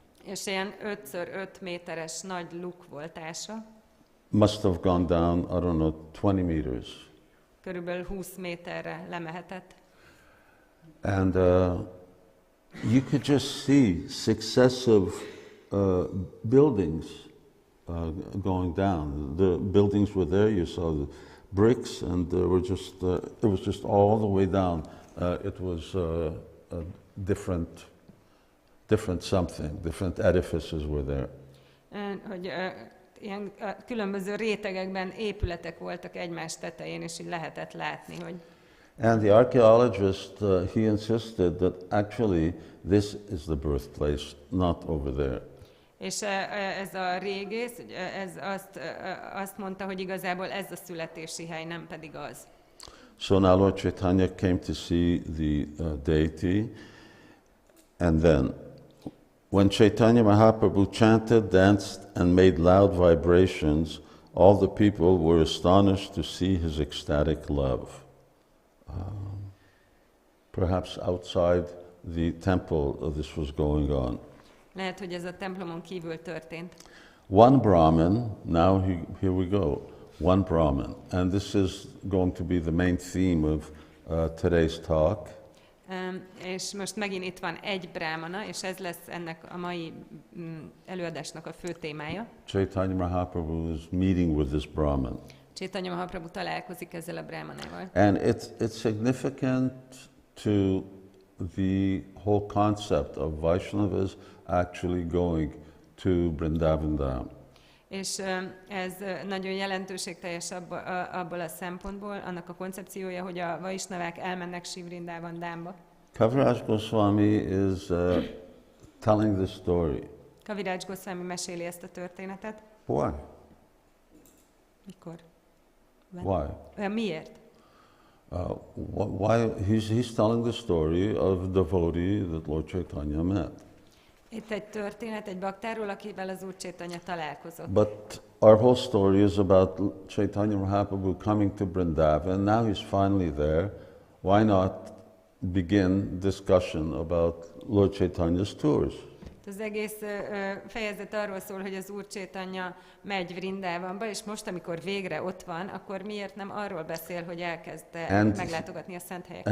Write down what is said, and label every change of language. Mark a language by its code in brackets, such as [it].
[hu] És ilyen 5x5 méteres nagy luk volt ása. [en] Must have gone down, I don't know, 20 meters. [hu] Körülbelül 20 méterre lemehetett. [en] And you could just see successive buildings going down. The buildings were there, you saw the bricks, and there were just, it was just all the way down. It was a different something, different edifices were there. [hu] Hogy ilyen különböző rétegekben épületek voltak egymás tetején, és így lehetett látni, hogy... [en] And the archaeologist, he insisted that actually this is the birthplace, not over there. [hu] És ez a régész, ez azt mondta, hogy igazából ez a születési hely, nem pedig az. [en] So now Lord Caitanya came to see the deity, and then when Caitanya Mahaprabhu chanted, danced, and made loud vibrations, all the people were astonished to see his ecstatic love. Perhaps outside the temple this was going on. [hu] Lehet, hogy ez a templomon kívül történt. [en] One Brahmin, now here we go, one Brahmin, and this is going to be the main theme of today's talk. [hu] És most megint itt van egy brahmana, és ez lesz ennek a mai előadásnak a fő témája. [en] Caitanya Mahaprabhu is meeting with this Brahmin. [hu] Caitanya Mahaprabhu találkozik ezzel a brahmanával. [en] And it's significant to the whole concept of Vaishnavas actually going to Vṛndāvana. [hu] És ez nagyon jelentőségteljes abból a szempontból, annak a koncepciója, hogy a vaisnavák elmennek Sri Vṛndāvana. [en] Kaviraj Goswami is telling the story. [hu] Kaviraj Goswami meséli ezt a történetet. [en] Why? [hu] Mikor? [en] Why? [hu] Miért? [en] Why? He's telling the story of a devotee that Lord Caitanya met. [hu] Itt egy történet egy baktáról, akivel az Úr Caitanya találkozott. [en] But our whole story is about Caitanya Mahaprabhu coming to Vṛndāvana. Now he's finally there. Why not begin discussion about Lord Caitanya's tours? [hu] Az egész fejezet arról szól, hogy az Úr Caitanya megy Vṛndāvanba, és most, amikor végre ott van, akkor miért nem arról beszél, hogy elkezdte meglátogatni a szent helyeket?